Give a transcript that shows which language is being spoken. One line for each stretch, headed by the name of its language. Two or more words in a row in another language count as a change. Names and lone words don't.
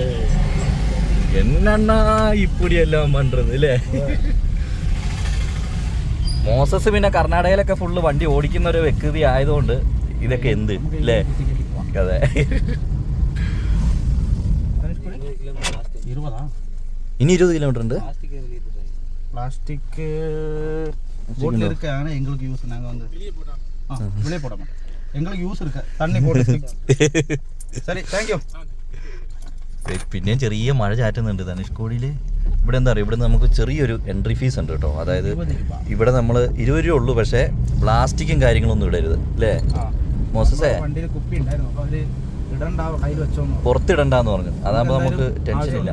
Tamil: என்னண்ணா இப்படியெல்லாம் பண்டது അല്ലേ?
Malayalam: മോസസ് പിന്നെ കർണാടകയിലൊക്കെ ഫുള്ള് വണ്ടി ഓടിക്കുന്ന ഒരു വ്യക്തി ആയതുകൊണ്ട് ഇതൊക്കെ എന്ത് അല്ലേ? അതെ. ഇനി 20 കിലോമീറ്റർ ഉണ്ട്.
Tamil: பிளாஸ்டிக் போட்ல இருக்கானே எங்களுக்கு யூஸ். நாங்க வந்து வெளியே போட மாட்டோம். எங்களுக்கு யூஸ் இருக்கு தண்ணி போட்டு. சரி,
English: thank you.
Malayalam: പിന്നെയും ചെറിയ മഴ ചാറ്റുന്നുണ്ട് ധനുഷ്കോടിയിൽ. ഇവിടെ എന്താ പറയുക, ഇവിടെ നമുക്ക് ചെറിയൊരു എൻട്രി ഫീസ് ഉണ്ട് കേട്ടോ. അതായത് ഇവിടെ നമ്മൾ 20 രൂപ ഉള്ളൂ. പക്ഷേ പ്ലാസ്റ്റിക്കും കാര്യങ്ങളൊന്നും ഇടരുത് അല്ലേ മോസസേ? വണ്ടിയിൽ കുപ്പി ഉണ്ടായിരുന്നു, അപ്പോൾ അവര് പുറത്തിടണ്ടെന്ന് പറഞ്ഞു. അതാകുമ്പോ നമുക്ക് ടെൻഷൻ ഇല്ല.